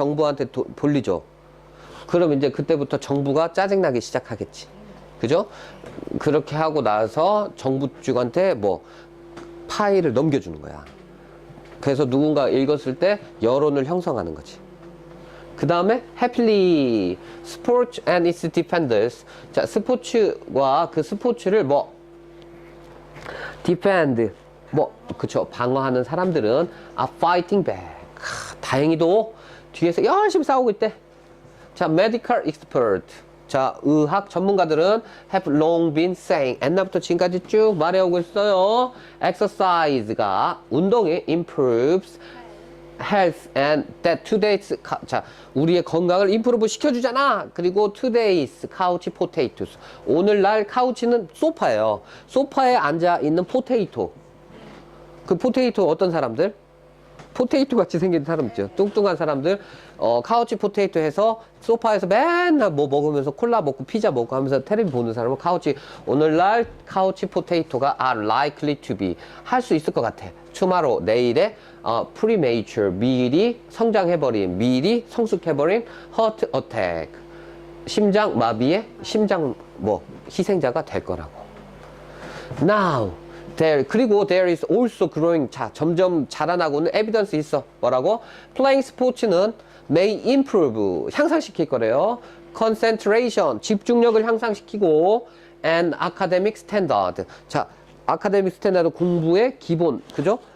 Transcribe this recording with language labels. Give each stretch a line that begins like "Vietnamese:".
Korean: 정부한테 돌리죠. 그럼 이제 그때부터 정부가 짜증나기 시작하겠지. 그죠? 그렇게 하고 나서 정부 쪽한테 뭐 파일을 넘겨주는 거야. 그래서 누군가 읽었을 때 여론을 형성하는 거지. 그 다음에
English: happily sports and its defenders.
Korean: 자, 스포츠와 그 스포츠를 뭐 defend 그쵸, 방어하는 사람들은
English: are fighting back.
Korean: 다행히도 뒤에서 열심히 싸우고 있대.
English: 자, medical expert.
Korean: 자, 의학 전문가들은
English: have long been saying.
Korean: 옛날부터 지금까지 쭉 말해오고 있어요. exercise가 운동이
English: improves health and that today's
Korean: 자 우리의 건강을 임프루브 시켜주잖아.
English: 그리고 today's couch potatoes.
Korean: 오늘날 카우치는 소파예요. 소파에 앉아 있는 포테이토. 그 포테이토 어떤 사람들? 포테이토 같이 생긴 사람 있죠. 뚱뚱한 사람들. 카우치 포테이토 해서 소파에서 맨날 뭐 먹으면서 콜라 먹고 피자 먹고 하면서 텔레비 보는 사람은 카우치. 오늘날 카우치 포테이토가
English: are likely to be
Korean: 할 수 있을 것 같아. tomorrow 내일에 premature 미리 성장해버린 미리 성숙해버린 heart attack 심장 마비의 심장 희생자가 될 거라고.
English: now
Korean: 그리고
English: there is also growing
Korean: 자 점점 자라나고는
English: evidence 있어.
Korean: 뭐라고? playing 스포츠는
English: may improve
Korean: 향상시킬 거래요. concentration 집중력을 향상시키고
English: and academic standard
Korean: 자 아카데믹 스탠다드 공부의 기본 그죠?